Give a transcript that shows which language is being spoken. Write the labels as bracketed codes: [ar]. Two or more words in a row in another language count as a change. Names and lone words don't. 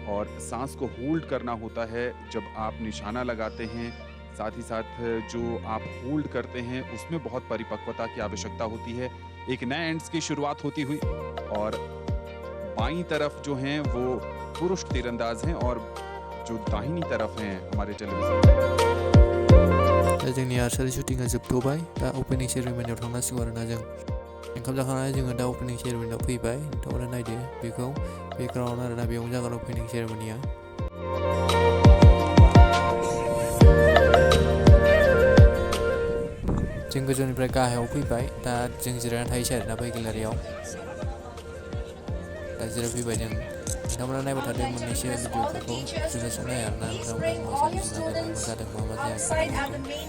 [hi] और सांस को होल्ड करना होता है जब आप निशाना लगाते हैं साथ ही साथ जो आप होल्ड करते हैं उसमें बहुत परिपक्वता की आवश्यकता होती है एक नए एंड्स की शुरुआत होती हुई और बाईं तरफ जो हैं वो पुरुष तीरंदाज हैं और जो दाहिनी तरफ हैं हमारे टेलीविजन [brx] जोंनि आर्चरी शूटिंगा जोबथ'बाय दा [en] opening ceremony [brx] थांनांसिगौ आरोना जों ओंखाम जाखांनानै जोङो दा [en] opening ceremony [brx] फैबाय नोंथांमोना नायदो बेखौ बेकग्राउन्ड आरोना बेयावनो जागोन [en] opening ceremony [brx] जों गोजौनिफ्राय गाहायाव फैबाय दा जों जिरायनानै थायोसै आरोना बै गेलारियाव दा जिराय फैबाय जों नोंथांमोना नायबाय थादों मोननैसो भिडिअफोरखौ जुनेसो नाय आरोना नोंथांमोना मा जादों मा जायाखै